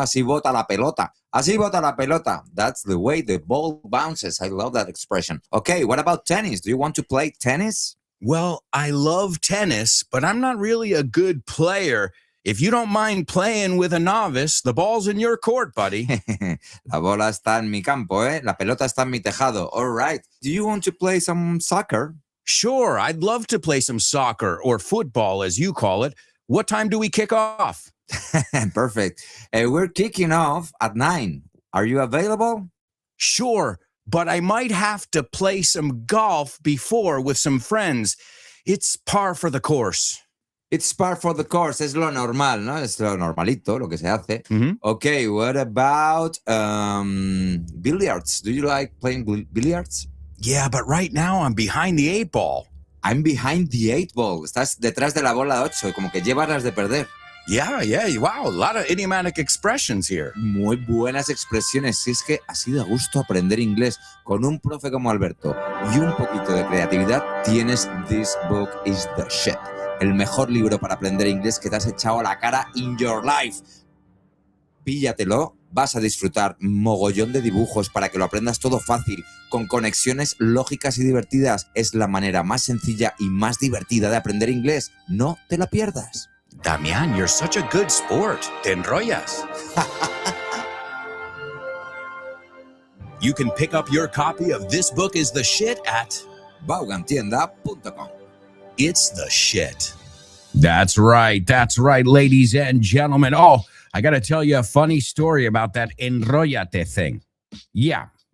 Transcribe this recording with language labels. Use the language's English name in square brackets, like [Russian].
[Spanish] Así bota la pelota. Así bota la pelota. [English] That's the way the ball bounces. I love that expression. Okay, what about tennis? Do you want to play tennis? Well, I love tennis, but I'm not really a good player. If you don't mind playing with a novice, the ball's in your court, buddy. [Spanish] La bola está en mi campo, ¿eh? La pelota está en mi tejado. [English] All right. Do you want to play some soccer? Sure, I'd love to play some soccer or football, as you call it. What time do we kick off? Perfect. We're kicking off at 9. Are you available? Sure, but I might have to play some golf before with some friends. It's par for the course. It's par for the course. [Spanish] Es lo normal, ¿no? Es lo normalito, lo que se hace. Mhm. [English] Okay, what about billiards? Do you like playing billiards? Yeah, but right now I'm behind the 8 ball. I'm behind the 8 ball. [Spanish] Estás detrás de la bola 8, como que llevas las de perder. [English] Yeah, wow, a lot of idiomatic expressions here. [Spanish] Muy buenas expresiones. Si es que así da gusto aprender inglés con un profe como Alberto y un poquito de creatividad, tienes This Book is the Shit. El mejor libro para aprender inglés que te has echado a la cara [English] in your life. [Spanish] Píllatelo, vas a disfrutar mogollón de dibujos para que lo aprendas todo fácil, con conexiones lógicas y divertidas. Es la manera más sencilla y más divertida de aprender inglés. No te la pierdas. [English] Damian, you're such a good sport. [Spanish] Te enrollas. [English] You can pick up your copy of This Book is the Shit at Vaughantienda.com. It's the shit. That's right, ladies and gentlemen. Oh, I got to tell you a funny story about that enrollate thing. Yeah.